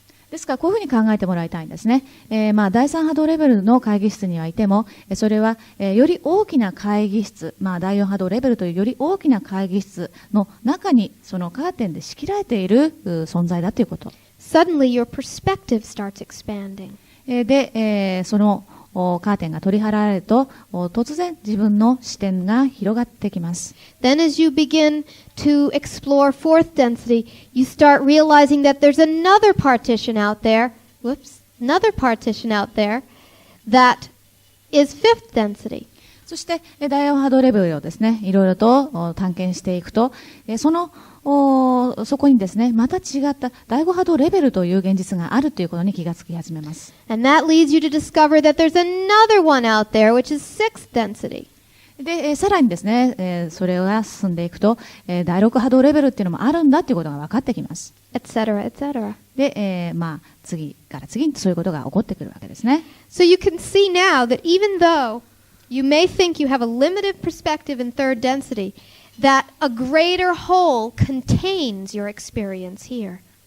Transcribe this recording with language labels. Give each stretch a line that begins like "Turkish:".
Japanese: ですからこういうふうに考えてもらいたいんですね。第三波動レベルの会議室にはいても、それは、より大きな会議室、第4波動レベルというより大きな会議室の中にそのカーテンで仕切られている存在だということ。
English: Suddenly your perspective starts expanding.
Japanese: で、そのカーテンが取り払われると突然自分の視点が広がってきます。
English: Then as you begin to explore fourth density, you start realizing that there's another partition out there, another partition out there that is fifth density.
Japanese: そして第4波動レベルをですね、いろいろと探検していくと、そこにですね、また違った第5波動レベルという現実があるということに気がつき始めます。
English: And that leads you to discover that there's another one out there, which is sixth density.
Japanese: で、さらにですね、それが進んでいくと、第6波動レベルっていうのもあるんだということが分かってきます。
English: etc., etc.
Japanese: で、次から次にそういうことが起こってくるわけですね。
English: So you can see now that even though you may think you have a limited perspective in third density, that a greater whole contains your experience here.